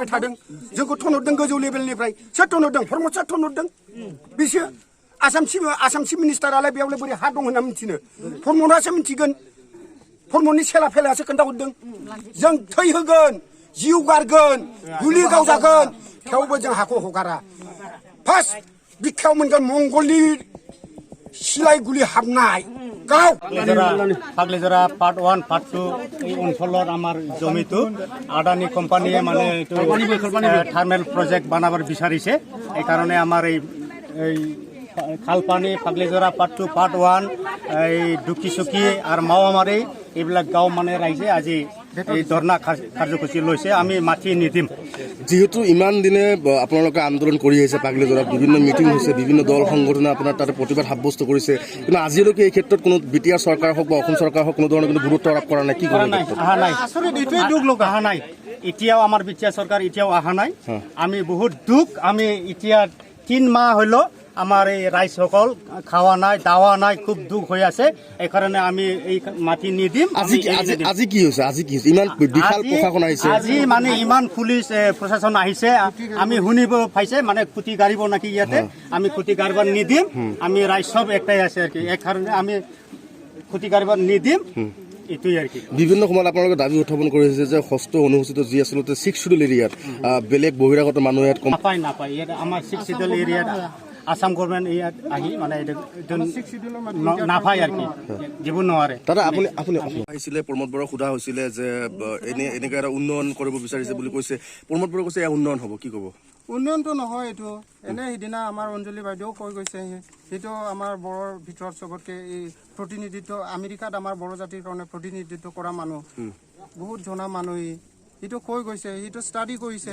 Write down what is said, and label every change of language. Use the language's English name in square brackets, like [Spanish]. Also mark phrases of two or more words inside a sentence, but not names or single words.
[Bodo] थादों जोंखौ थनहरदों गोजौ लेभेलनिफ्राय सोर थनहरदों प्रमद सार थनहरदों बिसो आसाम [English] chief ministaralai [Bodo] बेयावलाय बोरै हा दं होनना मिथिनो प्रमदासो मिथिगोन प्रमदनि सेला फेलायासो खोन्थाहरदों जों थै होगोन जिउ गारगोन गुलि गावजागोन थेवबो जों हाखौ हगारा फार्स्ट बिखायाव मोनगोन मंगलनि सिलाय गुलि हाबनाय गाव [Assamese] পাগলিজৰা [English] part 1 part 2 [Assamese] এই অঞ্চলত আমার জমিটো আদানি কোম্পানিয়ে মানে [English] thermal project [Assamese] বানাবার বিচাৰিছে এই কারণে আমার এই খালপানি পাগলিজৰা [English] part 2 part 1 [Assamese] এই দুকিচুকি আর মাওমারি এইবিলাক গাঁও মানে ৰাইজে আজি এই ধৰ্ণা কাৰ্যসূচী লৈছে আমি মাটি নিদিম যেহেতু ইমান দিনে আপোনালোকে আন্দোলন কৰি আহিছে পাগলিজৰাত বিভিন্ন মিটিং হৈছে বিভিন্ন দল সংগঠনে আপোনাৰ তাতে প্ৰতিবাদ সাব্যস্ত কৰিছে কিন্তু আজিলৈকে এই ক্ষেত্ৰত কোনো বিটিআৰ চৰকাৰ হওক বা অসম চৰকাৰ হওক কোনো ধৰণৰ কোনো গুৰুত্ব আৰোপ কৰা নাই কি কৰা নাই অহা নাই আসলে এইটোৱে দুখ লোক অহা নাই এতিয়াও আমাৰ বিটিআৰ চৰকাৰ এতিয়াও অহা নাই আমি বহুত দুখ আমি এতিয়া 3 মাহ হলো আমার এই রাইজসকল খাওয়া নাই দাওয়া নাই খুব দুখ হৈ আছে এই কারণে আমি এই মাটি নিদিম আজি কি হৈছে ইমান বিশাল প্ৰশাসন আহিছে আজি মানে ইমান পুলিচ প্ৰশাসন আহিছে আমি শুনিব পাইছে মানে খুঁটি গাড়িব নাকি ইয়াতে আমি খুঁটি গাড়িব নিদিম আমি রাইজ সব একটাই আছে আর কি এই কারণে আমি খুঁটি গাড়িব নিদিম এটাই আর কি বিভিন্ন সময়ত আপোনালোকে দাবী উত্থাপন কৰিছে যে ষষ্ঠ অনুসূচিত যি আচলতে 6 [English] schedule areat [Assamese] বেলেগ বহিৰাগত মানুহ ইয়াত নাপায় ইয়াত আমাৰ 6 [English] schedule areat [Assamese] আসাম গভর্নমেন্ট ইয়াত আহি মানে নাপায় আর কি জীবন নোৱাৰে দাদা আপুনি আহিছিলে প্ৰমোদ বড়ক সোধা হৈছিলে যে এনেকৈ এটা উন্নয়ন কৰিব বিচাৰিছে বুলি কৈছে প্ৰমোদ বড়ে কৈছে উন্নয়ন হ'ব কি ক'ব উন্নয়নটো নহয় এইটো এনে সিদিনা আমাৰ অঞ্জলি বাইদেউ কৈ গৈছে সেইটো আমাৰ বড়োৰ ভিতৰত চবতকে এই প্ৰতিনিধিত্ব আমেৰিকাত আমাৰ বড়ো জাতিৰ কাৰণে প্ৰতিনিধিত্ব কৰা মানুহ বহুত জনা মানুহ সিটো কৈ গৈছে, সিটো ষ্টাডি কৰিছে।